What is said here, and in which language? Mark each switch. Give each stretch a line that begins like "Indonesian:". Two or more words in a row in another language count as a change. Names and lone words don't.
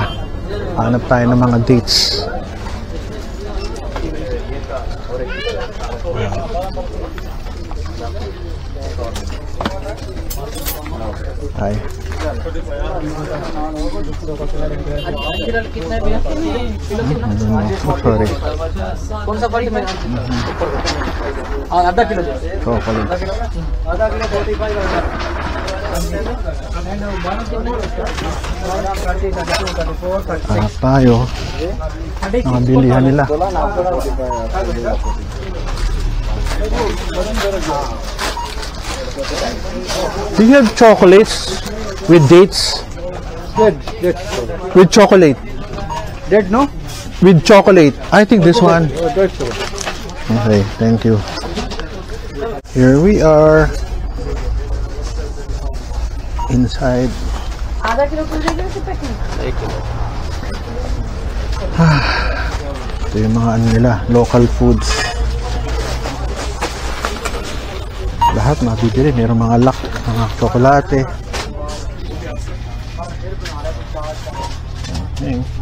Filipino: Hanap tayo ng mga dates. Hi.
English: Sorry.
Hindi: कौन सा क्वालिटी में आधा किलो
English: Chocolate.
Hindi: आधा किलो 45
Filipino: Hanap tayo. Mga bilihan nila.
English: Do you have chocolates with dates? With chocolate. डेट नो With chocolate. I think this one. डेट Okay, thank you. Here we are. Inside.
Hindi: आधा किलो कर दीजिए से पैकिंग
Filipino: Ito yung mga ano nila,
English: local foods.
Filipino: Lahat mabibili. Mayroong mga lock, mga tsokolate.
English: Okay.